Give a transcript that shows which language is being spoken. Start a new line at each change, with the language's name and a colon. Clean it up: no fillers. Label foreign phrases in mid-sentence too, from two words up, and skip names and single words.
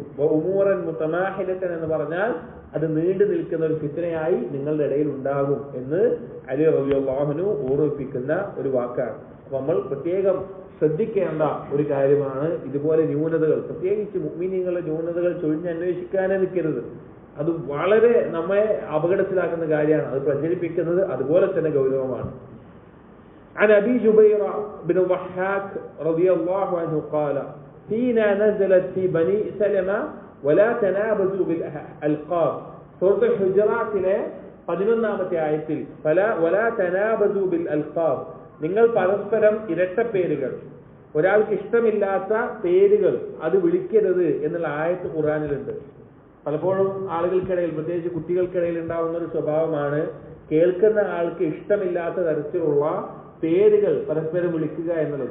Arabic: أمورا متماحلة
Malayalam: എന്ന് പറഞ്ഞാൽ അത് നീണ്ടു നിൽക്കുന്ന ഒരു ഫിത്നയായി നിങ്ങളുടെ ഇടയിൽ ഉണ്ടാകും എന്ന് അലി
Arabic: رضي الله عنه
Malayalam: ഓർമ്മിപ്പിക്കുന്ന ഒരു വാക്കാണ്. അപ്പൊ നമ്മൾ പ്രത്യേകം ശ്രദ്ധിക്കേണ്ട ഒരു കാര്യമാണ് ഇതുപോലെ ന്യൂനതകൾ, പ്രത്യേകിച്ച് മുഅ്മിനീങ്ങളുടെ ന്യൂനതകൾ ചൊരിഞ്ഞന്വേഷിക്കാനേ നിൽക്കരുത്. അത് വളരെ നമ്മെ അപകടത്തിലാക്കുന്ന കാര്യമാണ്. അത് പ്രചരിപ്പിക്കുന്നത് അതുപോലെ തന്നെ ഗൗരവമാണ്.
Arabic: عن أبي جبير بن ضحاك رضي الله عنه قال فينا نزلت في بني سلمة ولا تنابزوا بالألقاب. سورة الحجرات له
Malayalam: 11ാമത്തെ ആയത്തിൽ
Arabic: ولا تنابزوا بالألقاب,
Malayalam: നിങ്ങൾ പരസ്പരം ഇരട്ട പേരുകൾ, ഒരാൾക്ക് ഇഷ്ടമില്ലാത്ത പേരുകൾ അത് വിളിക്കരുത് എന്നുള്ള ആയത്ത് ഖുർആനിലുണ്ട്. പലപ്പോഴും ആളുകൾക്കിടയിൽ, പ്രത്യേകിച്ച് കുട്ടികൾക്കിടയിൽ ഉണ്ടാവുന്ന ഒരു സ്വഭാവമാണ് കേൾക്കുന്ന ആൾക്ക് ഇഷ്ടമില്ലാത്ത തരത്തിലുള്ള പേരുകൾ പരസ്പരം വിളിക്കുക എന്നുള്ളത്.